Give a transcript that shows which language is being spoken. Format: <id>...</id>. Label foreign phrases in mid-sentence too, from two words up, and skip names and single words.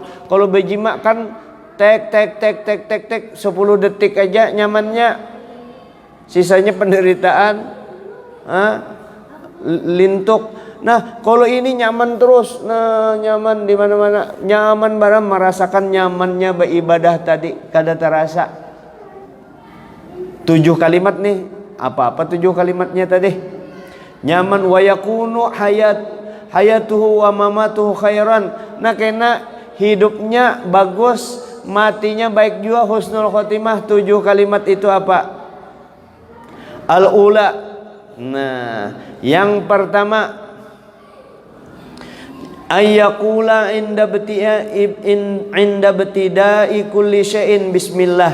<bjn>Kalau berjima kan tek 10 detik aja nyamannya, sisanya penderitaan, lintuk. Nah kalau ini nyaman terus, nah nyaman di mana-mana, nyaman barang, merasakan nyamannya beribadah tadi kada terasa. 7 kalimat nih, apa 7 kalimatnya tadi? Nyaman,</bjn> <ar>ويكون حياته ومماته خيرا.</ar> <bjn>Nah kena hidupnya bagus, matinya baik juga,</bjn> <ar>حسن الخاتمة.</ar> <bjn>7 kalimat itu apa? Al-ula. Nah, yang pertama,</bjn> <ar>أن يقول عند ابتداء كل شيء بسم الله.</ar>